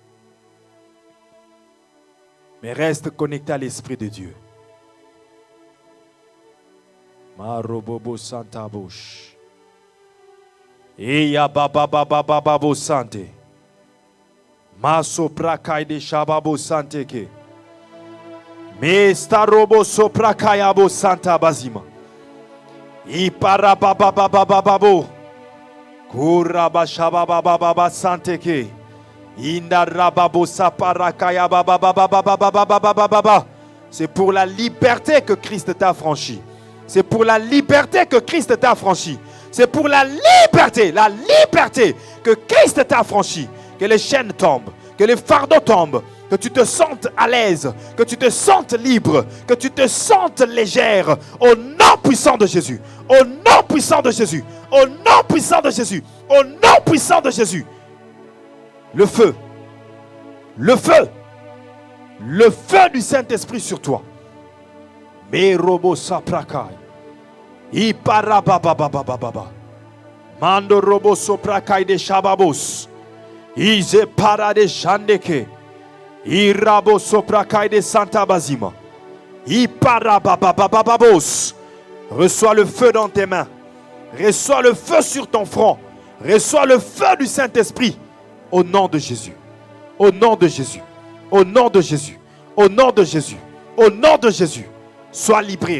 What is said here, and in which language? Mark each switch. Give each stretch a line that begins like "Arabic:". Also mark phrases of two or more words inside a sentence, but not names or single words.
French: Mais reste connecté à l'Esprit de Dieu. Marobobo Santa Bush. Eya baba baba baba bo sante. Maso prakai de shababo sante ke. Me starobo soprakaya bo santa bazima. Ipara baba baba baba bo. Kuraba shababa baba sante ke. Inda rababo saparakaya baba baba baba baba baba. C'est pour la liberté que Christ t'a franchi. C'est pour la liberté que Christ t'a franchi. C'est pour la liberté que Christ t'a franchi. Que les chaînes tombent, que les fardeaux tombent, que tu te sentes à l'aise, que tu te sentes libre, que tu te sentes légère. Au nom puissant de Jésus. Au nom puissant de Jésus. Au nom puissant de Jésus. Au nom puissant de Jésus. Le feu. Le feu. Le feu du Saint-Esprit sur toi. Me robo saprakai. Iparabababababa. Mando robo soprakai de shababos. Ize para de shandeke. Irabo soprakai de Santa Bazima. Iparabababababos. Reçois le feu dans tes mains. Reçois le feu sur ton front. Reçois le feu du Saint-Esprit. Au nom de Jésus. Au nom de Jésus. Au nom de Jésus. Au nom de Jésus. Au nom de Jésus. Sois libéré.